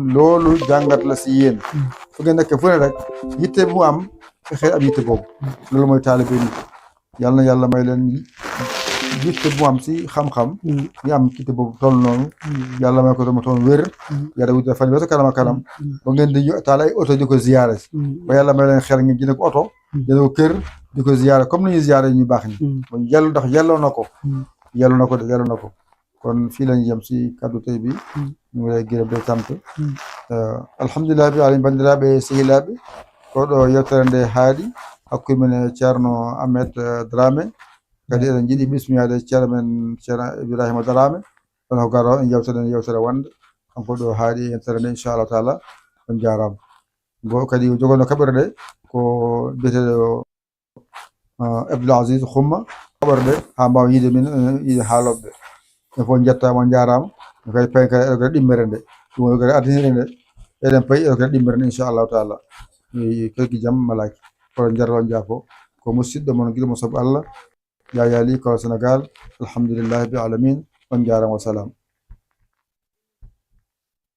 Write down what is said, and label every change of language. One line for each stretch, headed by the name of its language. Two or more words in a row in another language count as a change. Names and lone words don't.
Wolof: loolu jàngat la si yéen fu ngeen nekk fu ne rek yitte bu am fexe am yitte boobu loolu mooy taalibe nit yàlla na yàlla may leen yitte bu am si xam-xam ñu am yitte boobu toll noonu yàlla may ko dama toon wér yàlla wutal fan ba sa kanam a kanam ba ngeen di taal ay oto di ko ziyaare si ba yàlla may leen xel ngeen jënd ko oto jënd ko kër di ko ziyaare comme ni ñuy ziyaare ñu baax ñi bon yellu ndax yelloo na ko kon fii lañu yem si kaddu tey bi ñu ngi lay gërëm de sant
Arabic: الحمد لله رب العالمين
Fula: bandiraɓe sehilaɓe koɗo yewtere nde haaɗi hakkude men e ceerno Ahmed Dramé kadi eɗen jiiɗi bismiyade ceerno men ceerno Ibrahima Dramé ɗon ko garo en yewtere wonde kanko ɗo haaɗi yewtere nde
Arabic: إن شاء الله تعالى
Fula: on jarama bo kadi jogono kaɓere ɗe ko biyeteɗo Abdoul Aziz Xumma kaɓere ɗe ha mbawa yiide min yiide haaloɓeɓe e fof jettama on jarama kadi payi kadi eɗo kadi ɗimmere nde ɗum woni kadi addanire nde eɗen payi eɗo kadi ɗimmere nde
Arabic: إن شاء الله تعالى
Fula: kelki jaam malaki kono jarata on jaafo ko musidɗo moon guiɗo mo saabu Allah Yaya Ly Kawal Sénégal
Arabic: الحمد لله رب العالمين
Fula: on jarama
Arabic: والسلام